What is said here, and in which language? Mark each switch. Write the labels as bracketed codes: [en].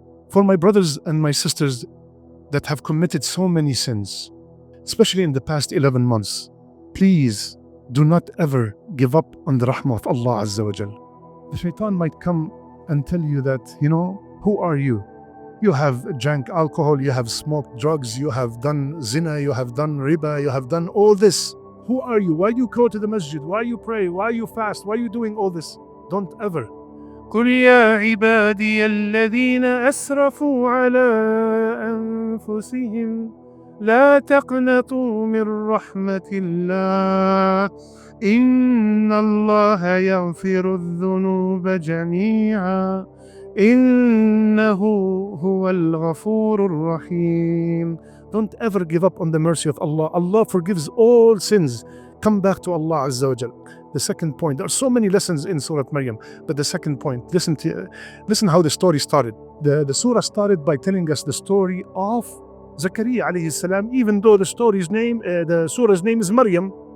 [en] For my brothers and my sisters that have committed so many sins, especially in the past 11 months, please do not ever give up on the rahmah of Allah Azza wa Jal. The Shaytan might come and tell you that, who are you? You have drank alcohol, you have smoked drugs, you have done zina, you have done riba, you have done all this. Who are you? Why do you go to the masjid? Why you pray? Why you fast? Why are you doing all this? Don't ever. [ar] قل يا عبادي الذين أسرفوا على أنفسهم لا تقنطوا من رحمة الله إن الله يغفر الذنوب جميعا إنه هو الغفور الرحيم. [en] Don't ever give up on the mercy of Allah. Allah forgives all sins. Come back to Allah Azza wa Jal. The second point, there are so many lessons in Surah Maryam, but the second point, listen how the story started. The surah started by telling us the story of Zakariya alayhi salam, even though the surah's name is Maryam.